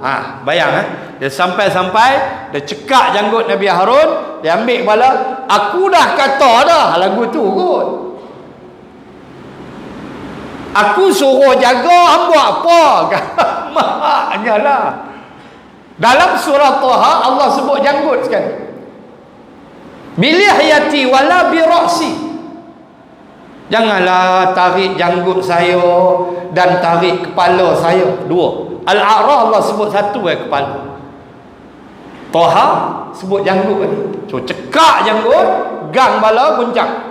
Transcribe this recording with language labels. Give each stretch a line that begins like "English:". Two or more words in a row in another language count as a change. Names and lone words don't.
Malay: Bayang dia sampai-sampai dia cekak janggut Nabi Harun, dia ambil kepala. Aku dah kata dah lagu tu kot. Aku suruh jaga, hang buat apa? Maknya lah. Dalam surah Taha Allah sebut janggut sekali.
Arabic: بلحيتي ولا برأسي.
Malay: Janganlah tarik janggut saya dan tarik kepala saya. Dua. Al-A'raf Allah sebut satu kepala. Taha sebut janggut tadi. So cekak janggut, gang bala guncang.